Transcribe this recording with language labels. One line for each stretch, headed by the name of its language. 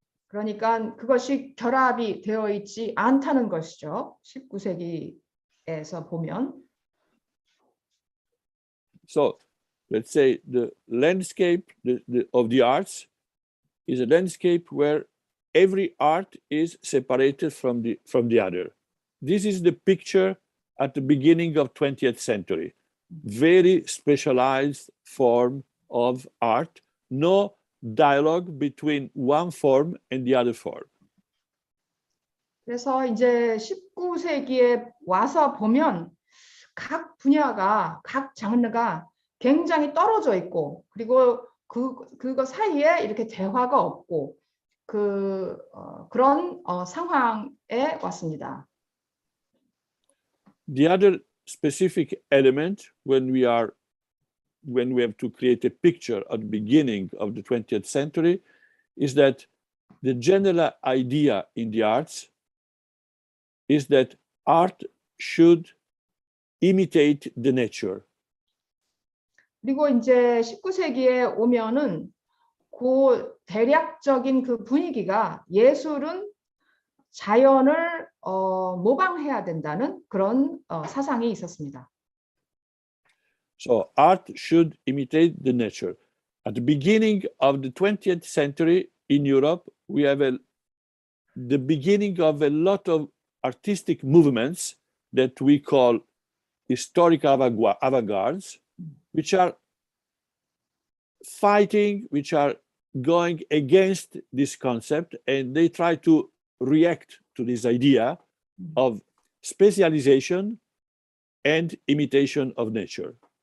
Korean: 그러니까 그것이 결합이 되어 있지 않다는 것이죠. 19세기에서 보면.
English: So let's say the landscape of the arts is a landscape where every art is separated from the other. This is the picture at the beginning of 20th century. Very specialized form of art, no dialogue between one form and the other form.
Korean: 그래서 이제 19세기에 와서 보면 각 분야가, 각 장르가 굉장히 떨어져 있고, 그리고 그거 사이에 이렇게 대화가 없고, 그런 상황에 왔습니다.
English: The other specific element when we have to create a picture at the beginning of the 20th century is that the general idea in the arts is that art should imitate the nature.
Korean: 그리고 이제 19세기에 오면은 그 대략적인 그 분위기가 예술은 자연을 모방해야 된다는 그런 사상이 있었습니다.
English: So art should imitate the nature. At the beginning of the 20th century in Europe, we have the beginning of a lot of artistic movements that we call historic avant-gardes, which are fighting, which are going against this concept, and they try to react to this idea of specialization and imitation of nature.